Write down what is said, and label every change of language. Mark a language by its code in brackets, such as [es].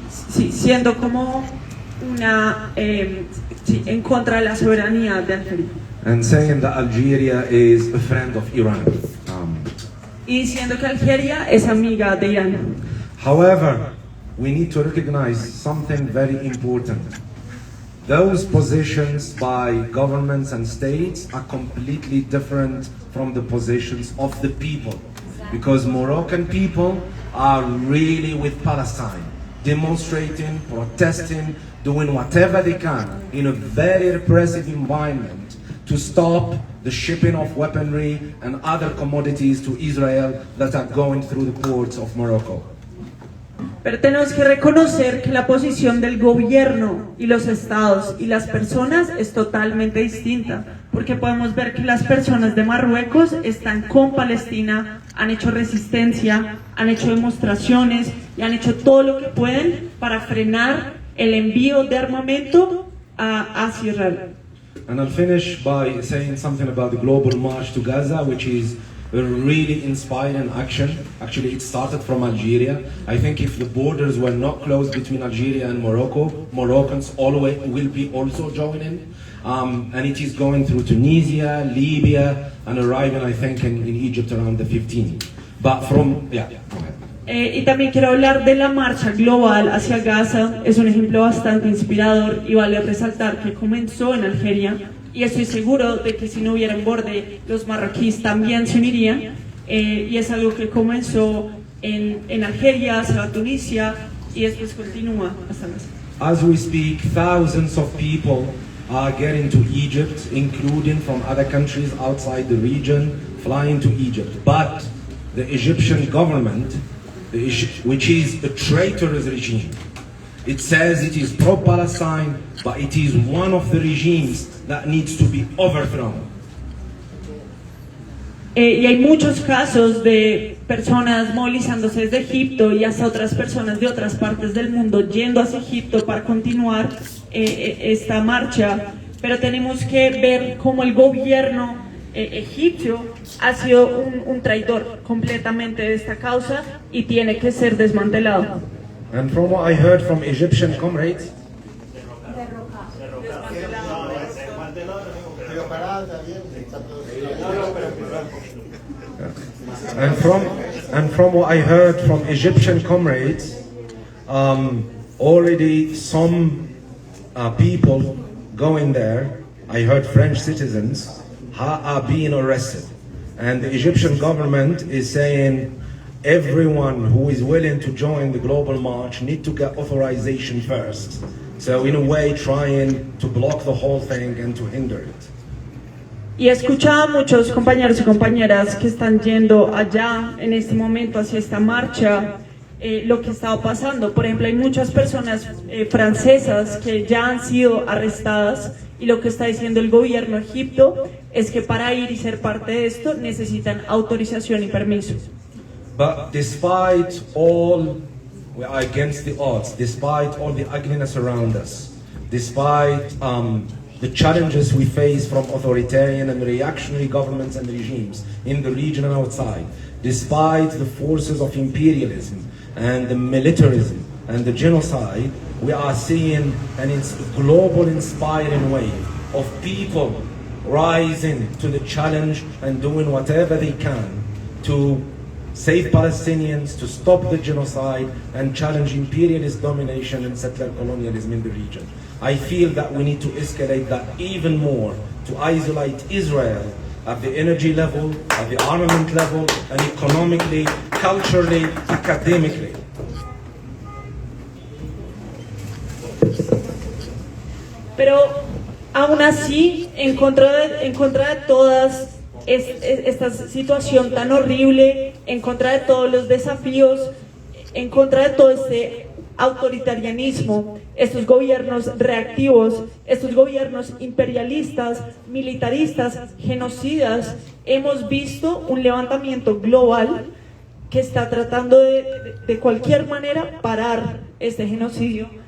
[es] Sí, siendo como una en contra de la soberanía de Algeria. [en] And saying that Algeria is a friend of Iran. [es] Y diciendo que Algeria es amiga de Irán. [en] However, we need to recognize something very important. Those positions by governments and states are completely different from the positions of the people. Because Moroccan people are really with Palestine, demonstrating, protesting, doing whatever they can in a very repressive environment to stop the shipping of weaponry and other commodities to Israel that are going through the ports of Morocco. [es] Pero tenemos que reconocer que la posición del gobierno y los estados y las personas es totalmente distinta, porque podemos ver que las personas de Marruecos están con Palestina, han hecho resistencia, han hecho demostraciones y han hecho todo lo que pueden para frenar el envío de armamento hacia Israel. [en] And I'll finish by saying something about the global march to Gaza, which is a really inspiring action. Actually, it started from Algeria. I think if the borders were not closed between Algeria and Morocco, Moroccans always will be also joining. And it is going through Tunisia, Libya, and arriving, I think, in Egypt around the 15th. But from, yeah, go ahead. [es] Y también quiero hablar de la marcha global hacia Gaza. Es un ejemplo bastante inspirador y vale resaltar que comenzó en Algeria y estoy seguro de que si no hubiera un borde los marroquíes también se unirían y es algo que comenzó en Algeria, se va a Tunisia y después continúa hasta Gaza. [en] As we speak, thousands of people are getting to Egypt, including from other countries outside the region, flying to Egypt. But the Egyptian government, which is a traitorous regime. It says it is pro-Palestine, but it is one of the regimes that needs to be overthrown. [es] Y hay muchos casos de personas movilizándose desde Egipto y hasta otras personas de otras partes del mundo yendo hacia Egipto para continuar esta marcha, pero tenemos que ver cómo el gobierno egipcio ha sido un traidor completamente de esta causa y tiene que ser desmantelado. [en] And from what I heard from Egyptian comrades, and from what I heard from Egyptian comrades, already some people going there, I heard French citizens, are being arrested. And the Egyptian government is saying everyone who is willing to join the global march need to get authorization first. So in a way trying to block the whole thing and to hinder it. [es] Y he escuchado a muchos compañeros y compañeras que están yendo allá en este momento hacia esta marcha, lo que estaba pasando. Por ejemplo, hay muchas personas francesas que ya han sido arrestadas y lo que está diciendo el gobierno de Egipto es que para ir y ser parte de esto necesitan autorización y permiso. [en] But despite all, we are against the odds, despite all the ugliness around us, despite the challenges we face from authoritarian and reactionary governments and regimes in the region and outside, despite the forces of imperialism and the militarism and the genocide, we are seeing a global inspiring wave of people rising to the challenge and doing whatever they can to save Palestinians, to stop the genocide and challenge imperialist domination and settler colonialism in the region. I feel that we need to escalate that even more, to isolate Israel at the energy level, at the armament level, and economically, culturally, academically. [es] Pero aún así, en contra de todas esta situación tan horrible, en contra de todos los desafíos, en contra de todo este autoritarianismo, estos gobiernos reactivos, estos gobiernos imperialistas, militaristas, genocidas, hemos visto un levantamiento global que está tratando de cualquier manera parar este genocidio